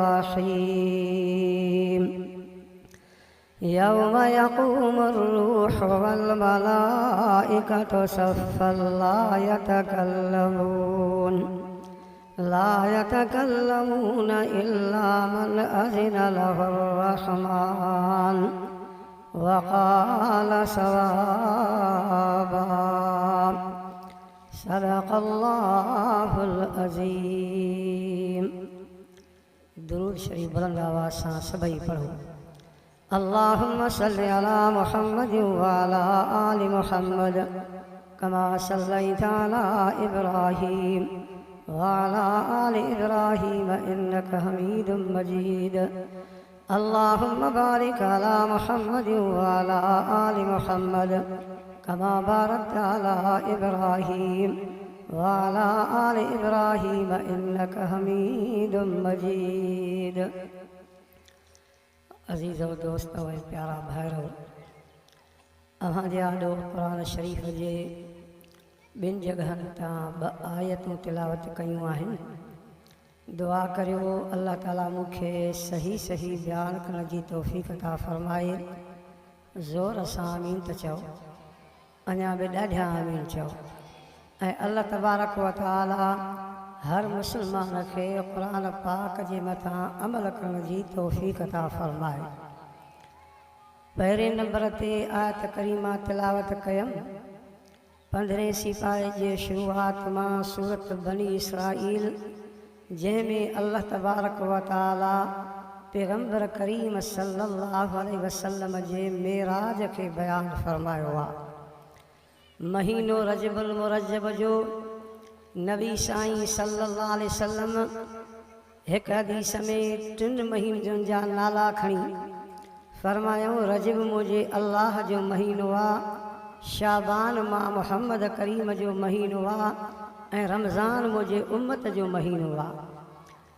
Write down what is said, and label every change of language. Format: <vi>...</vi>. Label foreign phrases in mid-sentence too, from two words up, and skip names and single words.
<ar>الرحيم يوم يقوم الروح والملائكة صفا لا يتكلمون إلا من أذن له الرحمن وقال صوابا صدق الله العظيم.</ar> <sd>दुरूद शरीफ बुलंद आवाज़ सां सभई पढ़ो।</sd> <ar>اللهم صل على محمد وعلى آل محمد كما صليت على إبراهيم وعلى آل إبراهيم إنك حميد مجيد. اللهم بارك على محمد وعلى آل محمد كما باركت على إبراهيم وعلى آل إبراهيم إنك حميد مجيد.</ar> <sd>अज़ीज़ो दोस्त व प्यारा भाइरो, अव्हां जे आॾो क़ुरान शरीफ़ जे ॿिनि जॻहनि तां ॿ आयतूं तिलावत कयूं आहिनि। दुआ करियो अल्लाह ताला मूंखे सही सही बयानु करण जी तौफ़ीक़ अता फ़रमाए। ज़ोर सां आमीन त चओ, अञा बि ॾाढा आमीन चओ। ऐं</sd> <ar>الله تبارك وتعالى</ar> <sd>हर मुसलमान खे क़ुरान पाक जे मथां अमल करण जी तौफ़ीक़ अता फ़रमाए। पहिरें नंबर ते आयत करीमा तिलावत कयमि 15 सिपाहे जे शुरूआत मां सूरत बनी इसराईल, जंहिंमें</sd> <ar>الله تبارك وتعالى</ar> <sd>पैगम्बर करीम</sd> <ar>صلى الله عليه وسلم</ar> <sd>जे मेराज खे बयानु फ़रमायो आहे। महीनो रजबुल मुरज्जब जो नबी साईं</sd> <ar>صلى الله عليه وسلم</ar> <sd>हिकु हदीस में 3 महीननि जा नाला खणी फ़रमायो, रजब मुंहिंजे अल्लाह जो महीनो आहे, शाबान मां मुहम्मद करीम जो महीनो आहे ऐं रमज़ान मुंहिंजे उम्मत जो महीनो आहे।</sd>